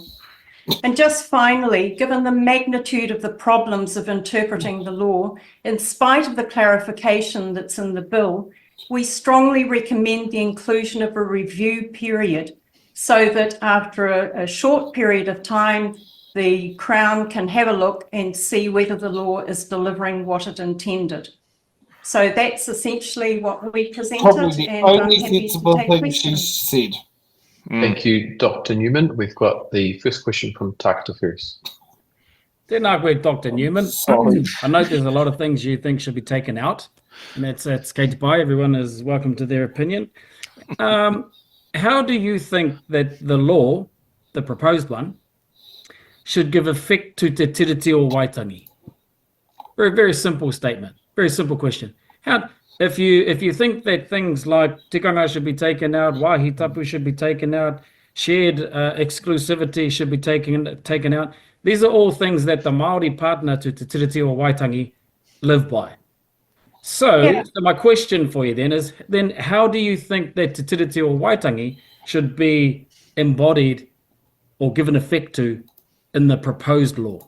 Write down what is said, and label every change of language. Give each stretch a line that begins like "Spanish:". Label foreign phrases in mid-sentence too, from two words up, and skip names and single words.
English: And just finally, given the magnitude of the problems of interpreting the law, in spite of the clarification that's in the bill, we strongly recommend the inclusion of a review period so that after a short period of time, the Crown can have a look and see whether the law is delivering what it intended. So that's essentially what we presented. Probably the and only I'm happy to sensible take thing questions. she said. Thank you, Dr. Newman. We've got the first question from Takutai first.
Māori: Tēnā koe, Dr. Newman.
English: Sorry. I know there's a lot of things you think should be taken out, and that's
Māori: Kate Pai.
English: Everyone is welcome to their opinion. How do you think that the law, the proposed one, should give effect to Te Tiriti o Waitangi? Very, very simple statement. Very simple question. If you think that things like tikanga should be taken out,
Māori: wāhi tapu
English: should be taken out, shared exclusivity should be taken out, these are all things that the Māori partner to Te Tiriti o Waitangi live by. So my question for you is, how do you think that Te Tiriti o Waitangi should be embodied or given effect to in the proposed law?